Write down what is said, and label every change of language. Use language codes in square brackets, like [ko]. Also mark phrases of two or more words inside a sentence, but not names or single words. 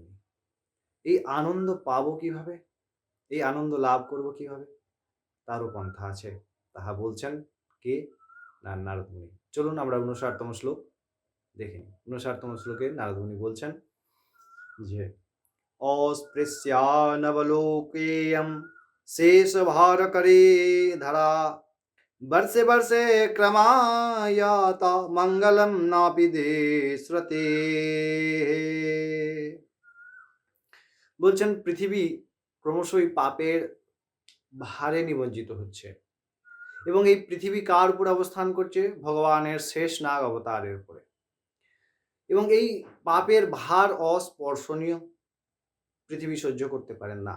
[bn] এই আনন্দ পাবো কিভাবে, এই আনন্দ লাভ করব কিভাবে, তারও পন্থা আছে। তাহা বলছেন কে? না, নারদ মুনি। চলুন আমরা ৫৯তম শ্লোক দেখে নিই। ৫৯তম শ্লোকে নারদ মুনি বলছেন যে [sa] अस्पृश्यानवलोकेयं शेषभारकरे धरा वर्षे वर्षे क्रमायात मङ्गलं नापि देश्रते। [bn] বলছেন পৃথিবী ক্রমশই পাপের ভারে নিমজ্জিত হচ্ছে এবং এই পৃথিবী কার উপর অবস্থান করছে? ভগবানের শেষ নাগ অবতারের উপরে। এবং এই পাপের ভার অস্পর্শনীয়, পৃথিবী সহ্য করতে পারেন না।